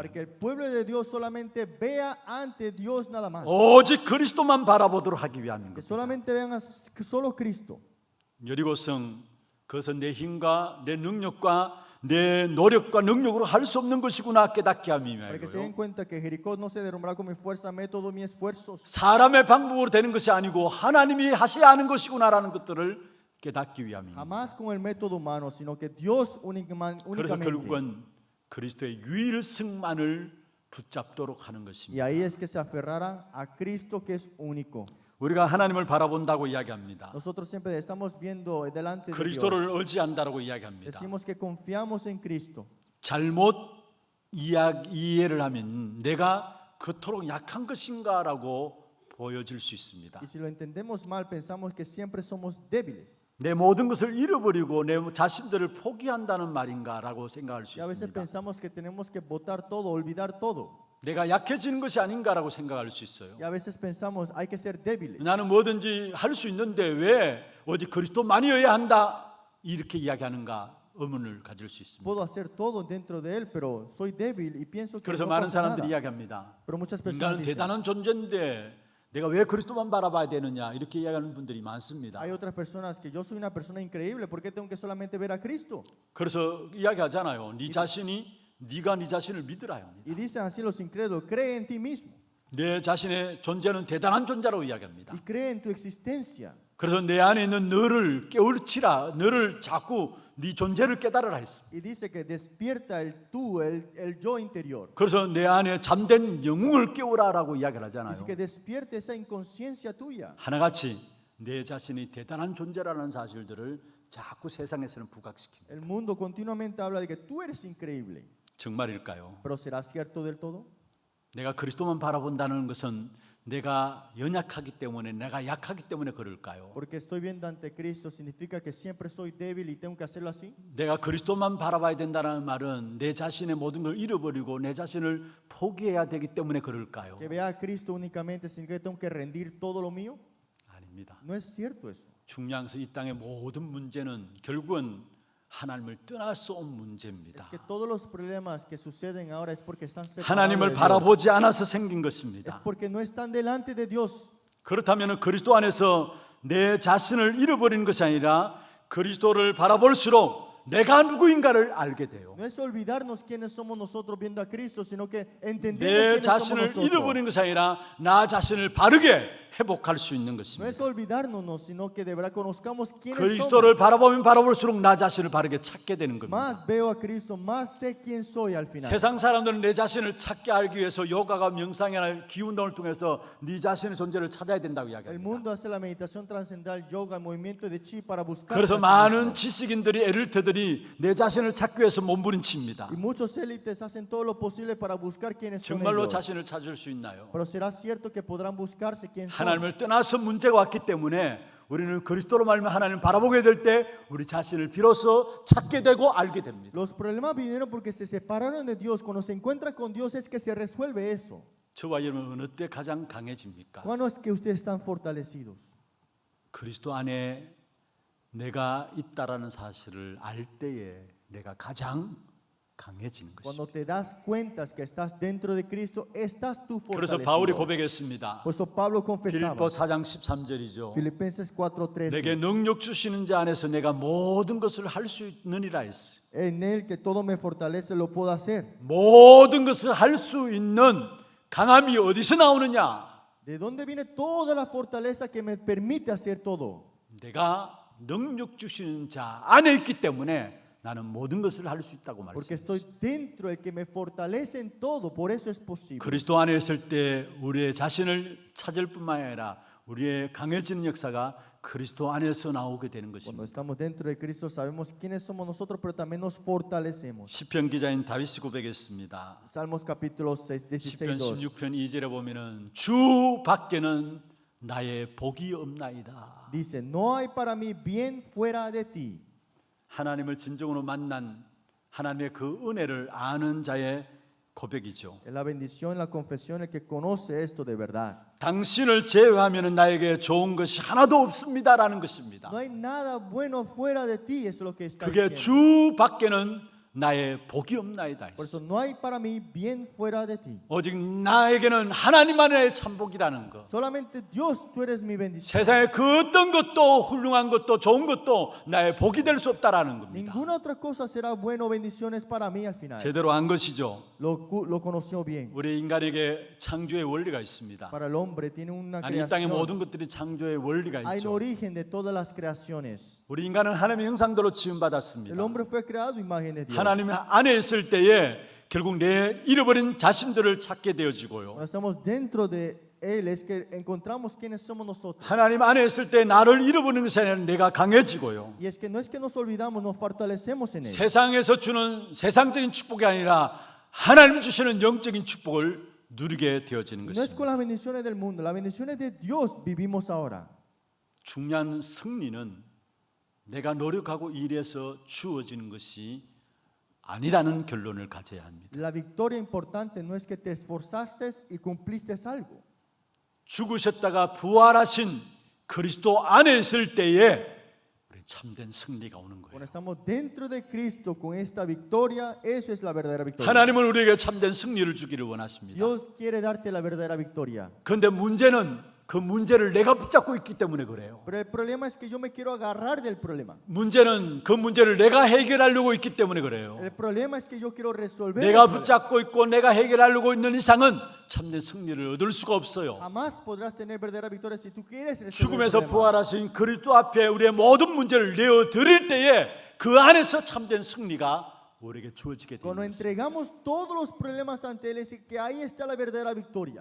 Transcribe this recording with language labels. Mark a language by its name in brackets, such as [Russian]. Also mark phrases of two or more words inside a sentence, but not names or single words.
[Spanish] Para [Korean] 위함. [Spanish] que el pueblo de Dios solamente vea ante Dios nada más. [Korean] 오직 그리스도만 바라보도록 하기 위함인 [Spanish] Que [Korean] 겁니다. [Spanish] solamente vean que solo Cristo. [Korean] 여리고성 그것은 내 힘과 내 능력과 내 노력과 능력으로 할 수 없는 것이구나 깨닫게 함이 [Spanish] Para que se den [Korean] 말이고요. [Spanish] cuenta que Jericó no se derrumbará con mi fuerza, método, mis esfuerzos. [Korean] 사람의 방법으로 되는 것이 아니고 하나님이 하셔야 하는 것이구나라는 것들을 깨닫기 위함입니다. [Spanish] Jamás con el método humano, sino que Dios [Korean] 그래서 [Spanish] únicamente. [Korean] 결국은 그리스도의 유일성만을 붙잡도록 하는 [Spanish] Y [Korean] 것입니다. [Spanish] ahí es que se aferraran a Cristo que es único. [Korean] 우리가 하나님을 바라본다고 이야기합니다. [Spanish] Nosotros siempre estamos viendo delante de Dios. [Korean] 그리스도를 의지한다고 이야기합니다. [Spanish] Decimos que confiamos en Cristo. [Korean] 잘못 이해를 하면 내가 그토록 약한 것인가라고 보여질 수 있습니다. [Spanish] Y si lo entendemos mal, pensamos que siempre somos débiles. [Korean] 내 모든 것을 잃어버리고 내 자신들을 포기한다는 말인가라고 생각할 수 [Spanish] Y a veces [Korean] 있습니다. [Spanish] pensamos que tenemos que botar todo, olvidar todo. [Korean] 내가 약해지는 것이 아닌가라고 생각할 수 있어요. [Spanish] Y a veces pensamos hay que ser débiles. [Korean] 나는 뭐든지 할 수 있는데 왜 오직 그리스도만이어야 한다 이렇게 이야기하는가 의문을 가질 수 있습니다. [Spanish] Puedo hacer todo dentro de él, pero soy débil y pienso que [Korean] 그래서 [Spanish] no [Korean] 많은 [Spanish] pasa [Korean] 사람들이 [Spanish] nada. [Korean] 이야기합니다. [Spanish] Pero muchas personas [Korean] 인간은 [Spanish] dicen, [Korean] 대단한 존재인데 내가 왜 그리스도만 바라봐야 되느냐 이렇게 이야기하는 분들이 많습니다. [Spanish] hay otras personas que yo soy una persona increíble, ¿por qué tengo que solamente ver a Cristo? [Korean] 그래서 이야기하잖아요. 네가 네 자신을 믿으라요. [Spanish] Y dicen así los incrédulos, cree en ti mismo [Korean] 내 자신의 존재는 대단한 존재라고 이야기합니다. [Spanish] y cree en tu existencia. [Korean] 그래서 내 안에 있는 너를 깨우치라, 너를 자꾸 네 존재를 깨달으라 했습니다. [Spanish] Y dice que despierta el tú, el yo interior. [Korean] 그래서 내 안에 잠든 영웅을 깨우라라고 이야기를 하잖아요. [Spanish] Dice que despierte esa inconsciencia tuya. [Korean] 하나같이 내 자신이 대단한 존재라는 사실들을 자꾸 세상에서는 부각시킵니다. [Spanish] El mundo continuamente habla de que tú eres increíble, [Korean] 정말일까요? [Spanish] pero ¿será cierto del todo? [Korean] 내가 그리스도만 바라본다는 것은 내가 연약하기 때문에 내가 약하기 때문에 그럴까요? [Spanish] Porque estoy viendo ante Cristo significa que siempre soy débil y tengo que hacerlo así. [Korean] 내가 그리스도만 바라봐야 된다는 말은 내 자신의 모든 걸 잃어버리고 내 자신을 포기해야 되기 때문에 그럴까요? [Spanish] Que vea a Cristo únicamente significa que tengo que rendir todo lo mío. [Korean] 아닙니다. [Spanish] No es cierto eso. [Korean] 중요한 것은 이 땅의 모든 문제는 결국은 하나님을 떠날 수 없는 [Spanish] Es [Korean] 문제입니다. [Spanish] que todos los problemas que suceden ahora es porque están separados [Korean] 하나님을 [Spanish] de Dios. [Korean] 바라보지 않아서 생긴 [Spanish] Es [Korean] 것입니다. [Spanish] porque no están delante de Dios. [Korean] 그렇다면 그리스도 안에서 내 자신을 잃어버리는 것이 아니라 그리스도를 바라볼수록 내가 누구인가를 알게 돼요. [Spanish] No es olvidarnos quiénes somos nosotros viendo a Cristo, sino que entendiendo [Korean] 내 [Spanish] quiénes somos [Korean] 자신을 [Spanish] nosotros. [Korean] 잃어버린 것이 아니라 나 자신을 바르게 회복할 수 있는 [Spanish] No es [Korean] 것입니다. [Spanish] olvidarnos, sino que de verdad conozcamos quiénes [Korean] 그리스도를 [Spanish] somos. [Korean] 바라보면 바라볼수록 나 자신을 바르게 찾게 되는 겁니다. [Spanish] Más veo a Cristo, más sé quién soy al final. [Korean] 세상 사람들은 내 자신을 찾게 알기 위해서 요가가 명상이나 기운동을 통해서 네 자신의 존재를 찾아야 된다고 [Spanish] El [Korean] 이야기합니다. [Spanish] mundo hace la meditación trascendental, yoga, el movimiento de chi para buscar. [Korean] 그래서 [Spanish] a sí [Korean] 많은 [Spanish] mismo. [Korean] 지식인들이 애를테들이 내 자신을 찾기 위해서 몸부림칩니다. [Spanish] Y muchos élites hacen todo lo posible para buscar quiénes son [Korean] 정말로 [Spanish] ellos. [Korean] 자신을 찾을 수 있나요? [Spanish] Pero será cierto que podrán buscarse quién son. [Korean] 하나님을 떠나서 문제가 왔기 때문에 우리는 그리스도로 말미암아 하나님을 바라보게 될 때 우리 자신을 비로소 찾게 되고 알게 됩니다. [Spanish] Los problemas vinieron porque se separaron de Dios. Cuando se encuentran con Dios es que se resuelve eso. [Korean] 저와 여러분 어느 때 가장 강해집니까? [Spanish] ¿Cuándo es que ustedes están fortalecidos? [Korean] 그리스도 안에 내가 있다라는 사실을 알 때에 내가 가장 강해지는 [Spanish] Cuando [Korean] 것입니다. [Spanish] te das cuenta que estás dentro de Cristo, estás tú [Korean] 그래서 바울이 [Spanish] fortalecido. [Korean] 고백했습니다. [Spanish] Por eso Pablo confesaba. [Korean] 빌립보 4장 13절이죠. Filipenses 내게 4:13. 능력 주시는 자 안에서 내가 모든 것을 할 수 있느니라 했어요. [Spanish] En él que todo me fortalece lo puedo hacer. [Korean] 모든 것을 할 수 있는 강함이 어디서 나오느냐? [Spanish] ¿De dónde viene toda la fortaleza que me permite hacer todo? [Korean] 내가 능력 주시는 자 안에 있기 때문에 나는 모든 것을 할 수 있다고 [Spanish] Porque [Korean] 말씀했어요. [Spanish] estoy dentro, el que me fortalece en todo, por eso es posible. [Korean] 그리스도 안에 있을 때 우리의 자신을 찾을 뿐만 아니라 우리의 강해지는 역사가 그리스도 안에서 나오게 되는 [Spanish] Cuando [Korean] 것입니다. [Spanish] estamos dentro de Cristo sabemos quiénes somos nosotros, pero también nos fortalecemos. [Korean] 시편 기자인 다윗이 고백했습니다. [Spanish] Salmos capítulo 6, 16, [Korean] 시편 2. 16편 2절에 보면은 주 밖에는 나의 복이 없나이다. [Spanish] Dice, no hay para mí bien fuera de ti. [Korean] 하나님을 진정으로 만난 하나님의 그 은혜를 아는 자의 고백이죠. [Spanish] Es la bendición, la confesión, el que conoce esto de verdad. [Korean] 당신을 제외하면 나에게 좋은 것이 하나도 없습니다라는 것입니다. [Spanish] No hay nada bueno fuera de ti, eso es lo que está [Korean] 그게 [Spanish] diciendo. [Korean] 주 밖에는 나의 복이 없나이다. [Spanish] Por eso no hay para mí bien fuera de ti. [Korean] 오직 나에게는 하나님만의 참복이라는 것. [Spanish] Solamente Dios, tú eres mi bendición. [Korean] 세상에 그 어떤 것도 훌륭한 것도 좋은 것도 나의 복이 될 수 없다라는 겁니다. [Spanish] Ninguna otra cosa será bueno o bendiciones para mí al final. [Korean] 제대로 안 것이죠. [Spanish] Lo conoció bien. [Korean] 우리 인간에게 창조의 원리가 있습니다. [Spanish] Para el hombre tiene una [Korean] 아니 이 땅의 [Spanish] creación. [Korean] 모든 것들이 창조의 원리가 [Spanish] Hay un [Korean] 있죠. [Spanish] origen de todas las creaciones. [Korean] 우리 인간은 하나님의 형상대로 [Spanish] El [Korean] 지음받았습니다. [Spanish] hombre fue creado a imagen de Dios. [Korean] 하나님 안에 있을 때에 결국 내 잃어버린 자신들을 찾게 되어지고요. [Spanish] Cuando estamos dentro de Él es que encontramos quiénes somos nosotros. [Korean] 하나님 안에 있을 때 나를 잃어버리는 것이 아니라 내가 강해지고요. [Spanish] Y es que no es que nos olvidamos, nos fortalecemos en Él. [Korean] 세상에서 주는 세상적인 축복이 아니라 하나님 주시는 영적인 축복을 누리게 되어지는 [Spanish] No es [Korean] 것입니다. [Spanish] con las bendiciones del mundo, las bendiciones de Dios vivimos ahora. [Korean] 중요한 승리는 내가 노력하고 일해서 주어지는 것이 아니라는 결론을 가져야 합니다. [Spanish] La victoria importante no es que te esforzaste y cumpliste algo. [Korean] 죽으셨다가 부활하신 그리스도 안에 있을 때에 우리 참된 승리가 오는 [Spanish] Cuando [Korean] 거예요. [Spanish] estamos dentro de Cristo con esta victoria, eso es la verdadera victoria. [Korean] 하나님은 우리에게 참된 승리를 주기를 원하십니다. [Spanish] Dios quiere darte la verdadera victoria. [Korean] 그런데 문제는 그 문제를 내가 붙잡고 있기 때문에 그래요. [Spanish] Pero el problema es que yo me quiero agarrar del problema. [Korean] 문제는 그 문제를 내가 해결하려고 있기 때문에 그래요. [Spanish] El problema es que yo quiero resolver. [Korean] 내가 [Spanish] el problema. [Korean] 붙잡고 있고 내가 해결하려고 있는 이상은 참된 승리를 얻을 수가 없어요. [Spanish] Jamás podrás tener verdadera victoria si tú quieres resolver el [Korean] 죽음에서 [Spanish] problema. [Korean] 부활하신 그리스도 앞에 우리의 모든 문제를 내어 드릴 때에 그 안에서 참된 승리가 우리에게 주어지게 되는 [Spanish] Cuando [Korean] 것입니다. [Spanish] entregamos todos los problemas ante Él, es que ahí está la verdadera victoria.